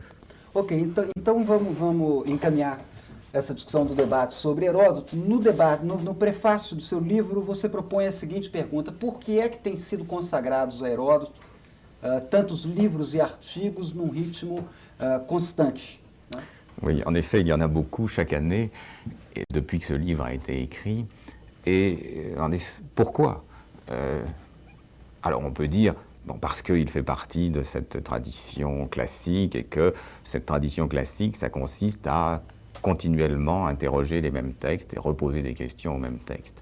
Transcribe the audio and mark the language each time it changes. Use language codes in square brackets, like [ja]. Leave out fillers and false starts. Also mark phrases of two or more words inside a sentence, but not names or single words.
[pt] Ok, então vamos encaminhar essa discussão do debate sobre Heródoto. No prefácio do seu livro, você propõe a seguinte pergunta: por que é que têm sido consagrados a Heródoto tantos livros e artigos num ritmo constante? Né? [fr] Oui, en effet, il y en a beaucoup chaque année, et depuis que ce livre a été écrit. Et en effet, pourquoi alors on peut dire, parce qu'il fait partie de cette tradition classique, et que cette tradition classique, ça consiste à continuellement interroger les mêmes textes et reposer des questions aux mêmes textes.